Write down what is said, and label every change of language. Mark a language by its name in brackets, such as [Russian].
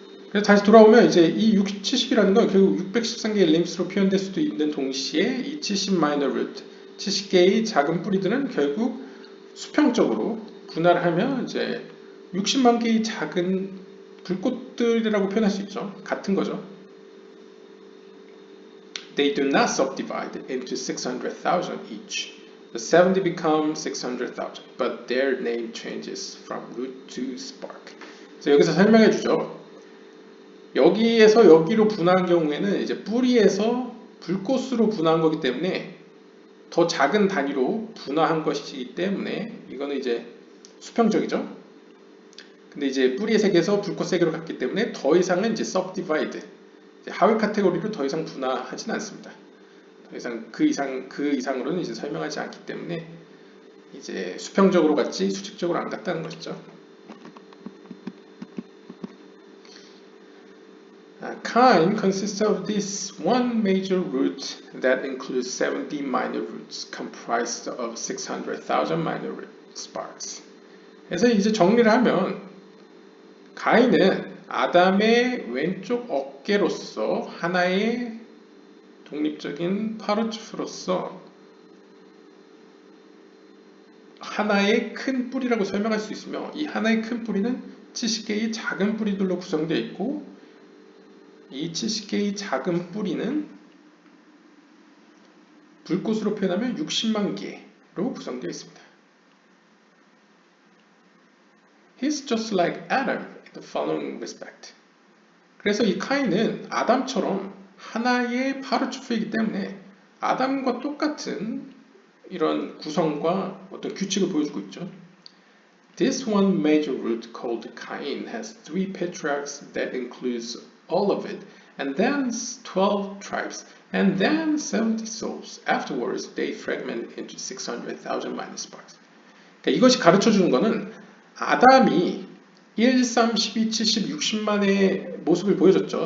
[Korean] 그래서 다시 돌아오면 이제 이 70이라는 건 결국 613개의 림프스로 표현될 수도 있는 동시에 이 70 [English] minor root, [Korean] 70개의 작은 뿌리들은 결국 수평적으로 분할을 하면 이제 60만 개의 작은 불꽃들이라고 표현할 수 있죠. 같은 거죠. [English] They do not subdivide into 600,000 each. The 70 become 600,000, but their name changes from root to spark. [Korean] 그래서 여기서 설명해 주죠. 여기에서 여기로 분화한 경우에는 이제 뿌리에서 불꽃으로 분화한 거기 때문에 더 작은 단위로 분화한 것이기 때문에 이거는 이제 수평적이죠. 근데 이제 뿌리의 세계에서 불꽃 세계로 갔기 때문에 더 이상은 이제 subdivide, 하위 카테고리로 더 이상 분화하진 않습니다. 더 이상 그 이상으로는 이제 설명하지 않기 때문에 이제 수평적으로 갔지 수직적으로 안 갔다는 것이죠. [English] Kind consists of this one major root that includes 70 minor roots comprised of 600,000 minor sparks. [Korean] 그래서 이제 정리를 하면 가인은 아담의 왼쪽 어깨로서 하나의 독립적인 파르추프로서 하나의 큰 뿌리라고 설명할 수 있으며 이 하나의 큰 뿌리는 70개의 작은 뿌리들로 구성되어 있고 이 70개의 작은 뿌리는 불꽃으로 표현하면 60만 개로 구성되어 있습니다. [English] He's just like Adam in the following respect. [Korean] 그래서 이 카인은 아담처럼 하나의 파르추프이기 때문에 아담과 똑같은 이런 구성과 어떤 규칙을 보여주고 있죠. [English] This one major root called Cain has 3 patriarchs that includes all of it, and then 12 tribes, and then 70 souls. Afterwards, they fragment into 600,000 minor sparks. [Korean] 그러니까 이것이 가르쳐주는 것은 아담이 1, 3, 12, 70, 60만의 모습을 보여줬죠.